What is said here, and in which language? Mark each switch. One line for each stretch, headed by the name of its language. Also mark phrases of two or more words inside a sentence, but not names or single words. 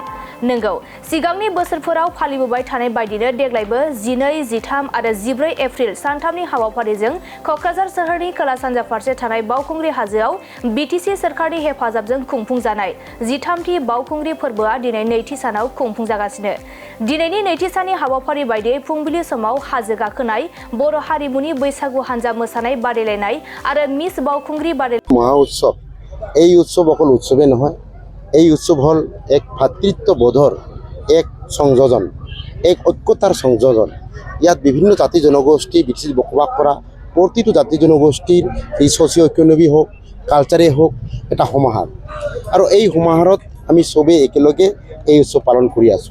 Bodo: नंगौ सिगांनि बोसोरफोराव फालिबोबाय थानाय बायदिनो देग्लायबो 12, 13 आरो 14 एप्रिल सानथामनि हाबाफारिजों कक्राझार सोहोरनि खोला सानजा फारसे थानाय बावखुंग्रि हाजोआव बीटीसी सरकारनि हेफाजाबजों खुंफुंजानाय जिथामथि बावखुंग्रि फोरबोआ दिनै नैथि सानाव खुंफुंजागासिनो। दिनैनि नैथि साननि हाबाफारि बायदियै फुंबिलि समाव हाजो गाखोनाय, बर' हारिमुनि बैसागु हानजा मोसानाय बादायलायनाय आरो मिस बावखुंग्रि बादायलायनाय
Assamese: মহা উৎসৱ এই উৎসৱ অকল উৎসৱে নহয়, এই উৎসৱ হল এক ভাতৃত্ববোধৰ এক সংযোজন, এক ঐক্যতাৰ সংযোজন। ইয়াত বিভিন্ন জাতি জনগোষ্ঠী বিকশিত বসবাস কৰা প্ৰতিটো জাতি জনগোষ্ঠীৰ এই
English: socio economy
Assamese: হোক কালচাৰে হোক এটা সমাহাৰ আৰু এই সমাহাৰত আমি চবেই একেলগে এই উৎসৱ পালন কৰি আছোঁ।